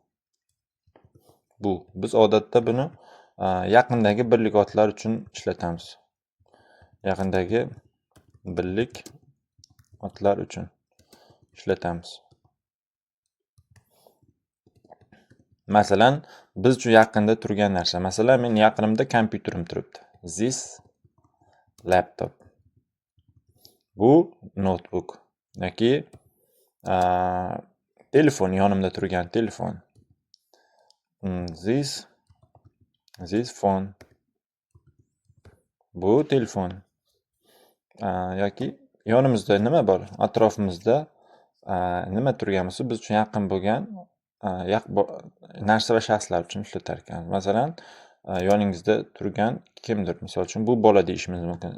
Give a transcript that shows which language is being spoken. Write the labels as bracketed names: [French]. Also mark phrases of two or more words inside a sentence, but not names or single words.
[Uzbek] Biz odatda buni yaqindagi birlik otlar uchun ishlatamiz. Yaqindagi birlik otlar uchun ishlatamiz. Masalan, biz uchun yaqinda turgan narsa. Masalan, men yaqinimda kompyuterim turibdi. [English] This laptop. [Uzbek] Bu notebook yoki telefon, yonimda turgan telefon. [English] This phone. [Uzbek] Bu telefon. Yoki yonimizda nima bor? Atrofimizda nima turgan bo'lsa, biz uchun yaqin bo'lgan narsa va shaxslar uchun ishlatar ekanmiz. Masalan, yoningizda turgan kimdir, misol uchun bu bola deyishimiz mumkin.